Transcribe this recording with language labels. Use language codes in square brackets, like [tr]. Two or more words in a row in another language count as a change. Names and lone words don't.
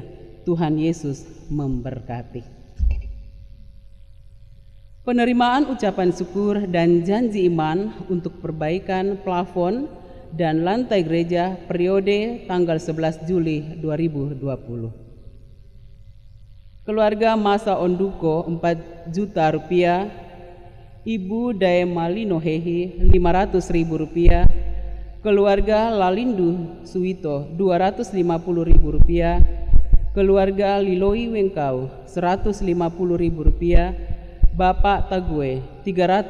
[id] Tuhan Yesus memberkati. Penerimaan ucapan syukur dan janji iman untuk perbaikan plafon dan lantai gereja periode tanggal 11 Juli 2020. Keluarga Masa Onduko 4 juta rupiah, Ibu Daemalino Hehi 500.000 rupiah, keluarga Lalindu Suwito 250.000 rupiah, keluarga Liloi Wengkau 150.000 rupiah, Bapak Tague 300.000